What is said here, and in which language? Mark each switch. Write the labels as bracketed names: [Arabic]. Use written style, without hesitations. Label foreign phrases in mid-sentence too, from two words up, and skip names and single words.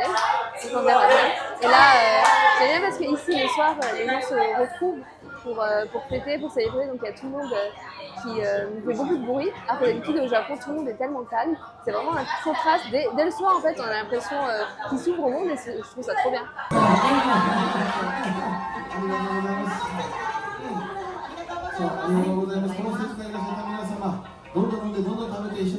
[French] Et là, j'aime bien parce qu'ici, le soir, les gens se retrouvent pour fêter, pour célébrer. Donc, il y a tout le monde qui fait beaucoup de bruit. Alors que d'habitude, au Japon, tout le monde est tellement calme. C'est vraiment un contraste. Dès le soir, en fait, on a l'impression qu'il s'ouvre au monde et je trouve ça trop bien. [Japanese] どんどん飲んでどんどん食べて一緒